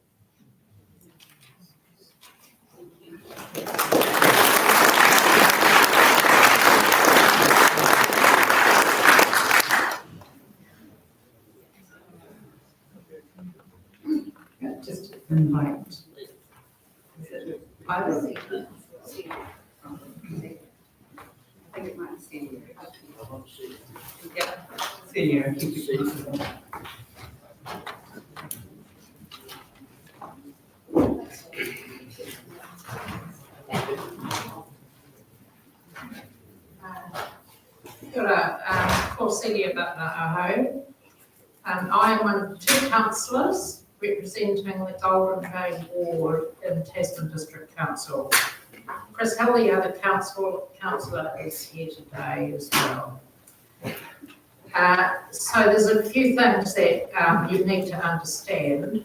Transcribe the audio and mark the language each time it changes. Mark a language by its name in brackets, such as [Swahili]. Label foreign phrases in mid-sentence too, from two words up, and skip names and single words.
[English] Just invite. I think it might be senior. Yeah. Senior, keep it possible. [Māori] Kia ora, ko Celia Butler Aho. [English] I am one of 2 councillors representing the Golden Bay ward in Tasman District Council. Chris Hill, the other councillor, is here today as well. So there's a few things that you need to understand.